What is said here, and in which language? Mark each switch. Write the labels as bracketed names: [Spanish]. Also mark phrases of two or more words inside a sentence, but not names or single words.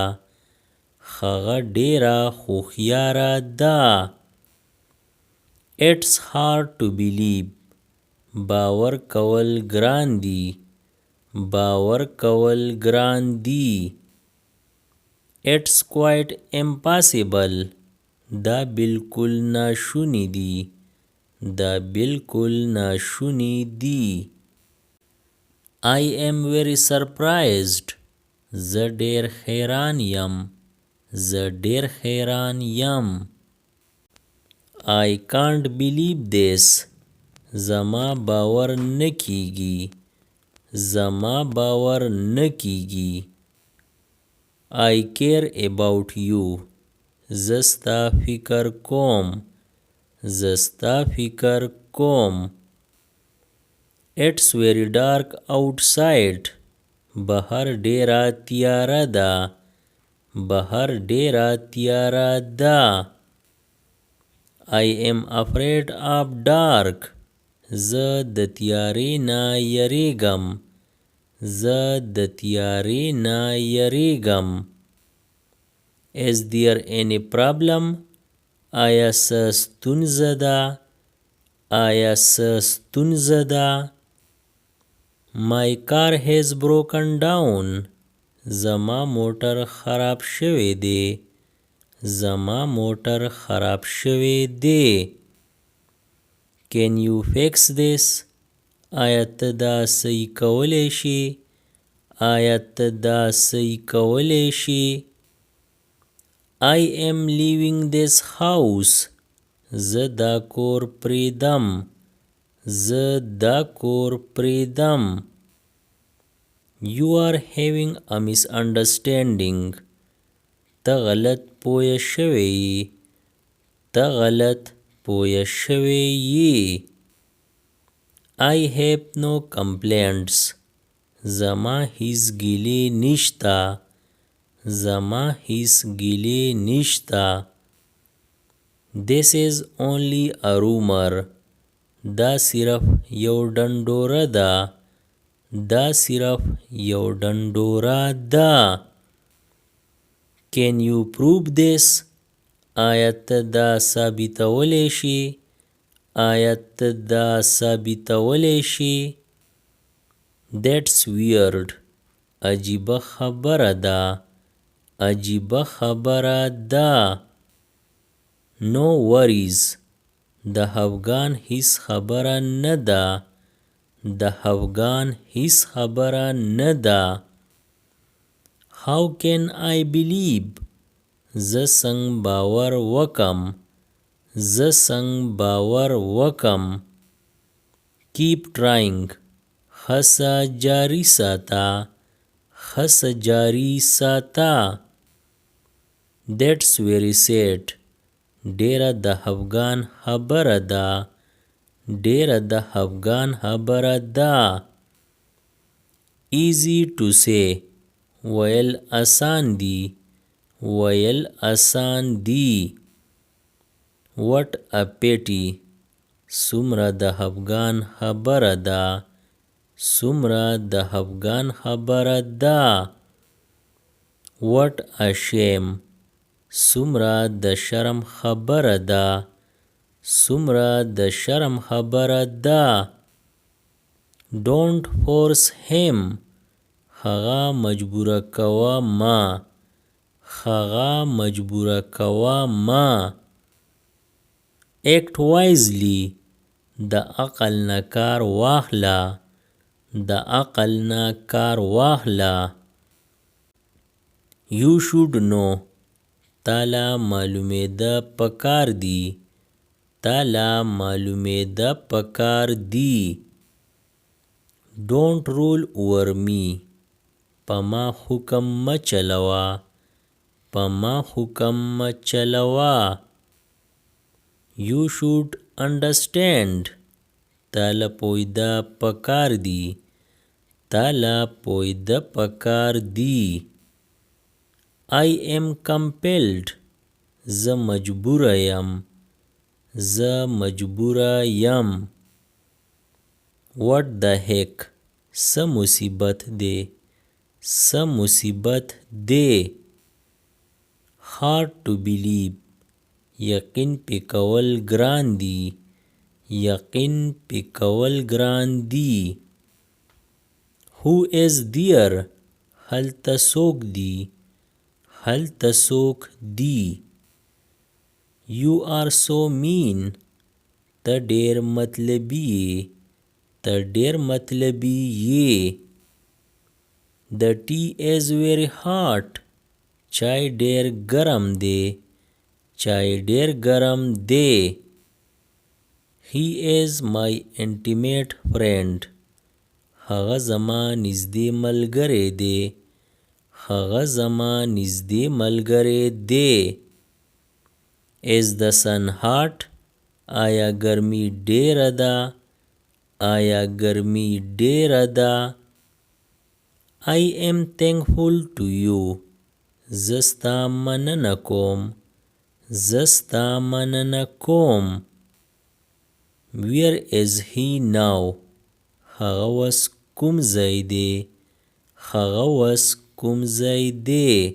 [Pashto] هغه ډېره هوښیاره ده. [English] It's hard to believe. [Pashto] باور کول ګران دي. باور کول ګران دي. [English] It's quite impossible. [Pashto] دا بالکل ناشونی دي. دا بالکل ناشونی دي. [English] I am very surprised. [Pashto] زه ډېر حیران یم. زه ډېر حیران یم. [English] I can't believe this. [Pashto] زما باور نه کیږي. زما باور نه کیږي. [English] I care about you. [Pashto] زه ستا فکر کوم. زه ستا فکر کوم. [English] It's very dark outside. [Pashto] بهر ډېره تیاره ده. بهر ډېره تیاره ده. [English] I am afraid of dark. [Pashto] زه د تیارې نه یریږم. زه د تیارې نه یریږم. [English] Is there any problem? [Pashto] آیا څه ستونزه ده؟ آیا څه ستونزه ده؟ [English] My car has broken down. [Pashto] زما موټر خراب شوی دی. زما موټر خراب شوی دی. [English] Can you fix this? [Pashto] آیا ته دا صحیح کولی شي؟ آیا ته دا صحیح کولی شي؟ [English] I am leaving this house. [Pashto] زه دا کور پریږدم. زه دا کور پریږدم. [English] You are having a misunderstanding. [Pashto] ته غلط پوه شوی یې. ته غلط پوه شوی یې. [English] I have no complaints. [Pashto] زما هیڅ ګیلې نشته. زما هیڅ ګیلې نشته. [English] This is only a rumor. [Pashto] دا صرف یو ډنډوره ده. دا صرف یو ډنډوره ده. [English] Can you prove this? [Pashto] آیا ته دا ثابتولی شي؟ آیا ته دا ثابتولی شي؟ [English] That's weird. [Pashto] عجیبه خبره ده. عجیبه خبره ده. [English] No worries. [Pashto] د افغان هیڅ خبره نه ده. د افغان هیڅ خبره نه ده. [English] How can I believe? [Pashto] زه څنګه باور وکم. زه څنګه باور وکم. [English] Keep trying. [Pashto] هڅه جاري ساته. هڅه جاري ساته. [English] That's very sad. [Pashto] ډیره د افغان خبره ده. ډیره د افغان خبره ده. [English] Easy to say. [Pashto] ویل آسان دي. ویل آسان دي. [English] What a pity. [Pashto] څومره د افغان خبره ده. څومره د افغان خبره ده. [English] What a shame. [Pashto] څومره د شرم خبره ده. څومره د شرم خبره ده. [English] Don't force him. [Pashto] هغه مجبوره کوه ما. هغه مجبوره کوه ما. [English] Act wisely. [Pashto] د عقل نه کار واخله. د عقل نه کار واخله. [English] You should know. [Pashto] تاله معلومېده پکار دي. تاله معلومېده پکار دي. [English] Don't rule over me. [Pashto] په ما حکم مه چلوه. په ما حکم مه چلوه. [English] You should understand. [Pashto] تاله پوهېده پکار دي. تاله پوهېده پکار دي. [English] I am compelled. [Pashto] زه مجبوره یم. زه مجبوره یم. [English] What the heck. [Pashto] څه مصیبت دی. څه مصیبت دی. [English] Hard to believe. [Pashto] یقین پې کول ګران دي. یقین پې کول ګران دي. [English] Who is there? [Pashto] هلته څوک دي. هلته څوک دي. [English] You are so mean. [Pashto] ته ډېر مطلبي یې. ته ډېر مطلبي یې. [English] The tea is very hot. [Pashto] چای ډېر ګرم دی. چای ډېر ګرم دی. [English] He is my intimate friend. [Pashto] هغه زما نږدې ملګری دی. هغه زما نږدې ملګری دی. [English] Is the sun hot? [Pashto] آیا ګرمي ډېره ده. آیا ګرمي ډېره ده. [English] I am thankful to you. [Pashto] زه ستا مننه کوم. زه ستا مننه کوم. [English] Where is he now? [Pashto] هغه اوس کوم ځای دی. هغه اوس کوم ځای دی.